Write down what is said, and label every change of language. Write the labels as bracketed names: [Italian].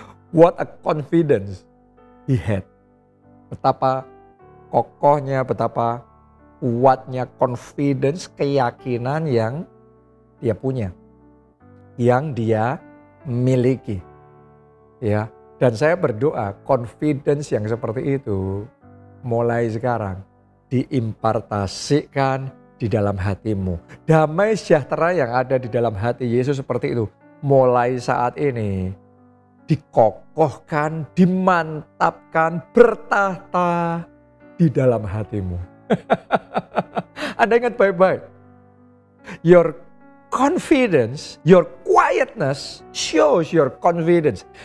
[English] What a confidence he had. [Indonesian] Betapa kokohnya, betapa kuatnya confidence, keyakinan yang dia punya. Yang dia miliki. Ya, dan saya berdoa confidence yang seperti itu mulai sekarang diimpartasikan di dalam hatimu. Damai sejahtera yang ada di dalam hati Yesus seperti itu mulai saat ini dikokohkan, dimantapkan, bertahta di dalam hatimu. Anda ingat baik-baik. [English] Your confidence, your quietness shows your confidence.